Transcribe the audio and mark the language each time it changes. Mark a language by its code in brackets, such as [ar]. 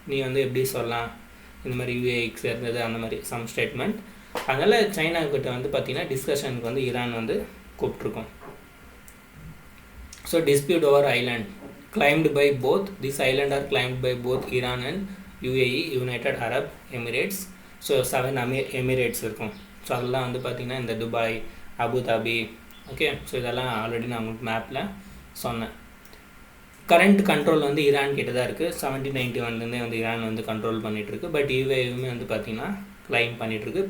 [ta] நீ வந்து எப்படி சொல்லலாம் இந்த மாதிரி UAEக்கு சேர்ந்தது அந்த மாதிரி [en] Some statement. [ta] அதனால் சைனாக்கிட்ட வந்து பார்த்திங்கன்னா டிஸ்கஷனுக்கு வந்து ஈரான் வந்து கூப்பிட்ருக்கோம். [en] So dispute over island claimed by both. This island are claimed by both Iran and UAE, United Arab Emirates. [ta] So 7 Emirates இருக்கும். ஸோ அதெல்லாம் வந்து பார்த்திங்கன்னா இந்த துபாய், அபுதாபி, ஓகே. ஸோ இதெல்லாம் ஆல்ரெடி நான் உங்களுக்கு மேப்பில் சொன்னேன். கரண்ட் கண்ட்ரோல் வந்து ஈரான் கிட்ட தான் இருக்குது. 1791 வந்து ஈரான் வந்து கண்ட்ரோல் பண்ணிகிட்ருக்கு. பட் UAEயுமே வந்து பார்த்திங்கன்னா கிளைம் பண்ணிகிட்ருக்கு.